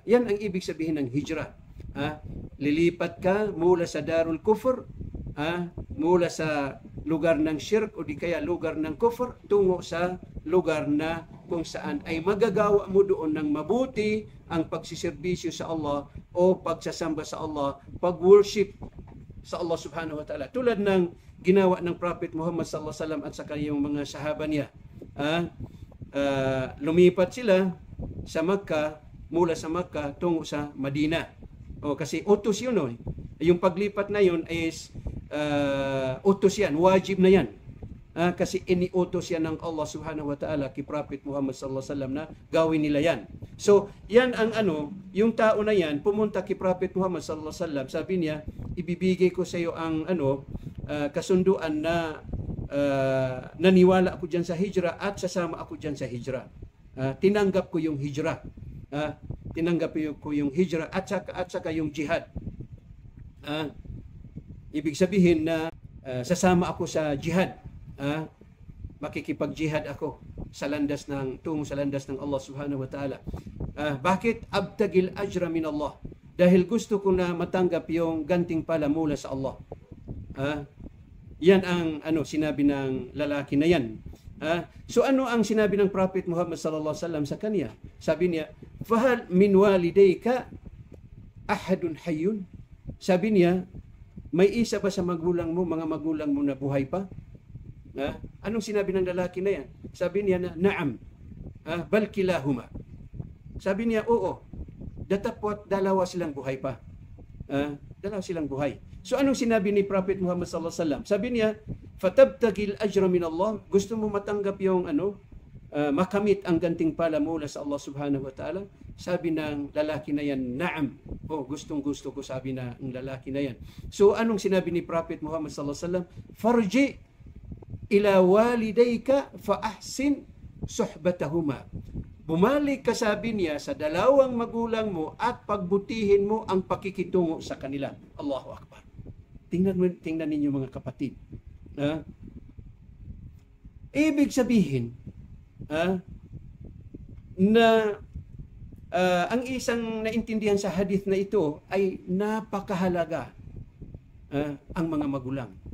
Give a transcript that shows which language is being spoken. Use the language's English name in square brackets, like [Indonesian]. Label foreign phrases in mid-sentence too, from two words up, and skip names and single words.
[Filipino] Yan ang ibig sabihin ng hijrah. Lilipat ka mula sa [Arabic] دار الكفر, [Filipino] mula sa lugar ng shirk o di kaya lugar ng kufr tungo sa lugar na kung saan ay magagawa mo doon ng mabuti ang pagsiservisyo sa Allah o pagsasamba sa Allah, pag-worship sa Allah [Arabic] سبحانه وتعالى. [Filipino] Tulad ng ginawa ng Prophet Muhammad [Arabic] صلى الله عليه وسلم [Filipino] at sa kanyang mga sahaba niya. Lumipat sila sa Makkah, mula sa Makkah tungo sa Madina. Kasi utos yun. Yung paglipat na yun is utos yan, wajib na yan. Kasi iniutos yan ng Allah [Arabic] سبحانه وتعالى [Filipino] kay Prophet Muhammad [Arabic] صلى الله عليه وسلم [Filipino] na gawin nila yan. So, yan ang yung tao na yan, pumunta kay Prophet Muhammad [Arabic] صلى الله عليه وسلم, [Filipino] sabi niya, ibibigay ko sa iyo ang kasunduan na naniwala ako diyan sa hijrah at sasama ako diyan sa hijrah. Tinanggap ko yung hijrah. Tinanggap ko yung hijrah at saka yung jihad. Ibig sabihin na sasama ako sa jihad. Makikipag-jihad ako tungo sa landas ng Allah [Arabic] سبحانه وتعالى. Bakit? أبتغي الأجر من الله. [Filipino] Dahil gusto ko na matanggap yung gantimpala mula sa Allah. Yan ang sinabi ng lalaki na yan. So ano ang sinabi ng Prophet Muhammad [Arabic] صلى الله عليه وسلم [Filipino] sa kanya? Sabi niya, [Arabic] "فهل من والديك أحد حي?" [Filipino] Sabi niya, May isa ba sa magulang mo, mga magulang mo na buhay pa? Anong sinabi ng lalaki na yan? Sabi niya na, [Arabic] نعم، بل كلاهما. [Filipino] Sabi niya, oo, datapot dalawa silang buhay pa. Dalawa silang buhay. So anong sinabi ni Prophet Muhammad [Arabic] صلى الله عليه وسلم? [Filipino] Sabi niya, [Arabic] فتبتغي الأجر من الله. [Filipino] Gusto mo matanggap yung makamit ang gantimpala mula sa Allah [Arabic] سبحانه وتعالى? [Filipino] Sabi ng lalaki na yan, na'am. Gustong gusto ko, sabi na ng lalaki na yan. So anong sinabi ni Prophet Muhammad [Arabic] صلى الله عليه وسلم? فارجع إلى والديك فأحسن صحبتهما. [Filipino] Bumalik ka, sabi niya, sa dalawang magulang mo at pagbutihin mo ang pakikitungo sa kanila. [Arabic] الله أكبر. [Filipino] Tingnan ninyo mga kapatid. Ibig sabihin na ang isang naintindihan sa hadith na ito ay napakahalaga ang mga magulang.